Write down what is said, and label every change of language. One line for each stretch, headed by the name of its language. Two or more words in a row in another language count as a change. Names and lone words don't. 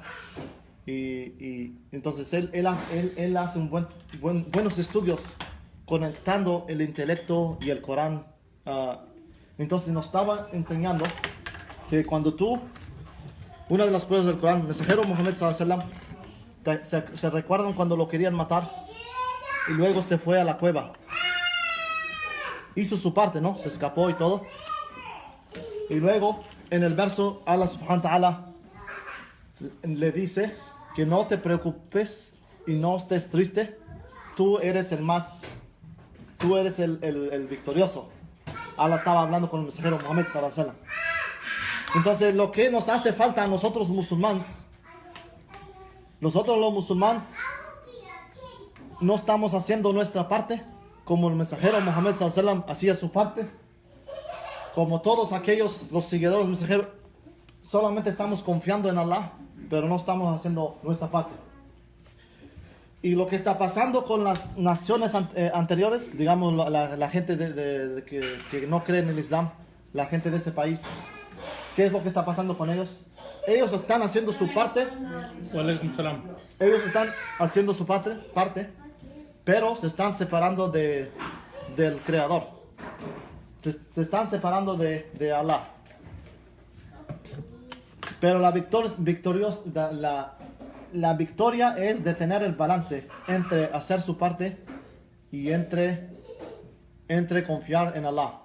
Spanish: Y entonces él hace buenos estudios conectando el intelecto y el Corán. Entonces nos estaba enseñando que cuando una de las pruebas del Corán, el mensajero Muhammad
Arabic: صلى الله عليه وسلم,
Spanish: se recuerdan cuando lo querían matar y luego se fue a la cueva. Hizo su parte, ¿no? Se escapó y todo. Y luego en el verso
Arabic: الله سبحانه وتعالى
Spanish: le dice que no te preocupes y no estés triste. Tú eres el victorioso. Allah estaba hablando con el mensajero Muhammad
Arabic: صلى الله عليه وسلم.
Spanish: Entonces lo que nos hace falta a nosotros musulmanes, nosotros los musulmanes no estamos haciendo nuestra parte como el mensajero Muhammad
Arabic: صلى الله عليه وسلم
Spanish: hacía su parte, como todos aquellos, los seguidores del mensajero, solamente estamos confiando en Allah, pero no estamos haciendo nuestra parte. Y lo que está pasando con las naciones anteriores, digamos la gente que no cree en el Islam, la gente de ese país, ¿qué es lo que está pasando con ellos? Ellos están haciendo su parte.
Arabic: وعليكم السلام.
Spanish: Ellos están haciendo su parte, pero se están separando del Creador. Se están separando de Allah. Pero la victoria es de tener el balance entre hacer su parte y entre confiar en Allah.